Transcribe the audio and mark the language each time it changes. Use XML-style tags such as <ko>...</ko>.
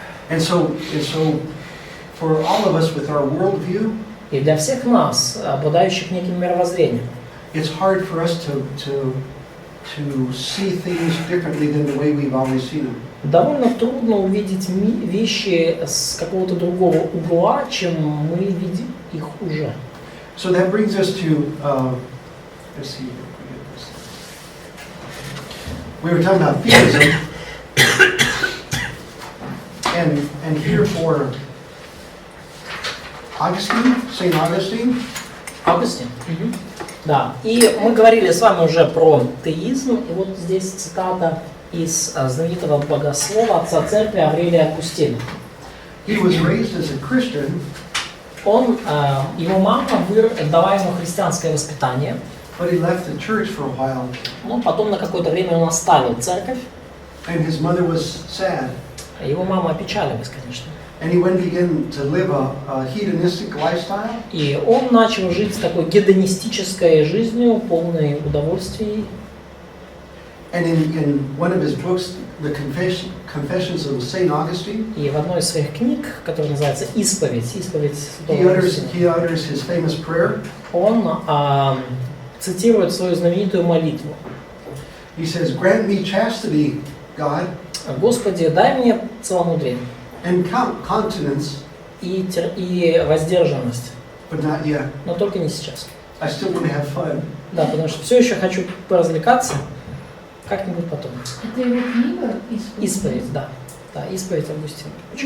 <en>And so for all of us with our worldview,</en> <ru>и для всех нас, обладающих неким мировоззрением,</ru> <en>it's hard for us to see things differently than the way we've always seen them.</en> <ru>Довольно трудно увидеть вещи с какого-то другого угла, чем мы видим их уже.</ru> <en>So that brings us to, let's see, we were talking about theism, And here for Augustine, Saint Augustine.</en> <ru>Августин. Да. И мы говорили с вами уже про теизм, и вот здесь цитата из знаменитого богослова отца церкви Аврелия Августина.</ru> <en>He was raised as a Christian.</en> <ru>Его мама дала ему христианское воспитание,</ru> <en>But he left the church for a while,</en> <ru>но потом на какое-то время он оставил церковь.</ru> <en>and his mother was sad.</en> <ru>Его мама опечалилась, конечно.</ru> <en>And he began to live a hedonistic lifestyle.</en> <ru>И он начал жить такой гедонистической жизнью, полной удовольствий.</ru> <en>And in one of his books, the Confessions of Saint Augustine,</en> <ru>И в одной из своих книг, которая называется «Исповедь», «Исповедь</ru> <en>he</en> <ru>святого</ru> <en>utters,</en> <ru>Августина»,</ru> <en>he utters his famous prayer.</en> <ru>он цитирует свою знаменитую молитву.</ru> <en>He says, "Grant me chastity, God,</en> <ru>«Господи, дай мне целомудрие</ru> <en>and continence,</en> <ru>и воздержанность,</ru> <en>but not yet.</en> <ru>но только не сейчас».</ru> <en>I still want to have fun."</en> <ru>Да, потому что все еще хочу поразвлекаться, как-нибудь потом. Это его книга? «Исповедь», да. Да, «Исповедь Августина». Очень</ru>